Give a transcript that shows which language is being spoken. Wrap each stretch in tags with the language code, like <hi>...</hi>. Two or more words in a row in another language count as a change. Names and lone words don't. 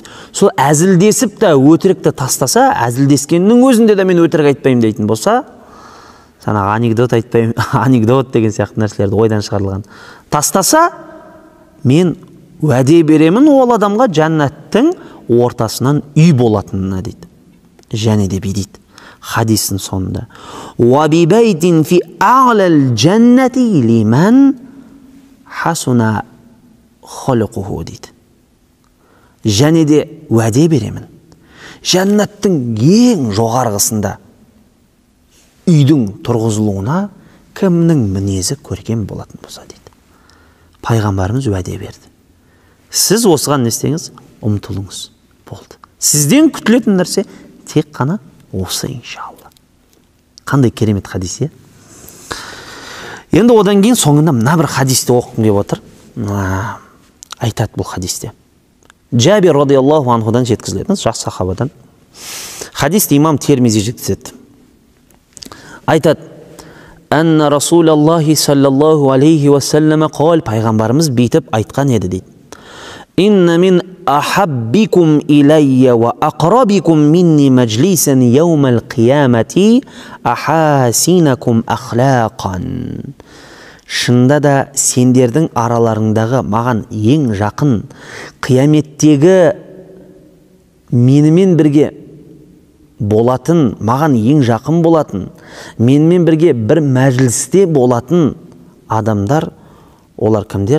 <kk>Сол әзілдесіп та өтірікті тастаса, әзілдескеннің өзінде де мен өтірік айтпаймын дейтін болса, жаңағы анекдот айтпаймын, анекдот деген сияқты нәрселерді ойдан шығарылған тастаса, мен уәде беремін ол адамға жәннаттың ортасынан үй болатынына дейді. Және де дейді хадистің соңында:</kk> <ar>"وببيت في أعلى الجنة لمن حسن خلقه" дейді.</ar> <kk>Және де уәде беремін, жәннаттың ең жоғарғысында үйдің тұрғызылуына кімнің мінезі көркем болатын болса дейді. Пайғамбарымыз уәде берді. Сіз осыған не істеңіз? Ұмтылыңыз. Болды. Сізден күтілетін нәрсе тек қана осы, иншалла. Қандай керемет хадис, е? Енді одан кейін соңында мына бір хадисті оқығым келіп отыр. Айтады бұл хадисте. Джабир</kk> <ar>رضي الله عنه</ar> <kk>жеткізіледі, жақсы сахабадан. Хадисті имам Термизи жеткізеді. Айтады:</kk> <ar>"أن رسول الله صلى الله عليه وسلم قال",</ar> <kk>пайғамбарымыз бүйтіп айтқан еді дейді:</kk> <ar>"إن من أحبكم إلي وأقربكم مني مجلسا يوم القيامة أحاسنكم أخلاقا".</ar> <kk>Шында да сендердің араларыңдағы маған ең жақын, қияметтегі менімен бірге болатын, маған ең жақын болатын, менімен бірге бір мәжілісте болатын адамдар, олар кімдер?</kk>